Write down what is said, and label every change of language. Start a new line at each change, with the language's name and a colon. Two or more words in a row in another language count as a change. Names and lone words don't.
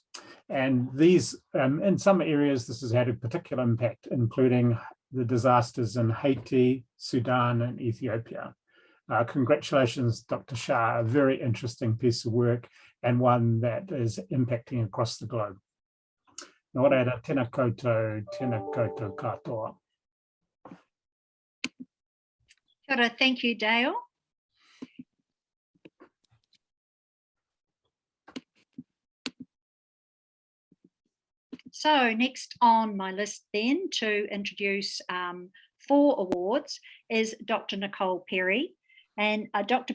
English: And these, in some areas, this has had a particular impact, including the disasters in Haiti, Sudan, and Ethiopia. Congratulations, Dr. Shah, a very interesting piece of work and one that is impacting across the globe.
Māori: Nō reira, tēnā koutou katoa. Kia ora,
English: thank you, Dale. So next on my list then to introduce 4 awards is Dr. Nicole Perry. And Dr.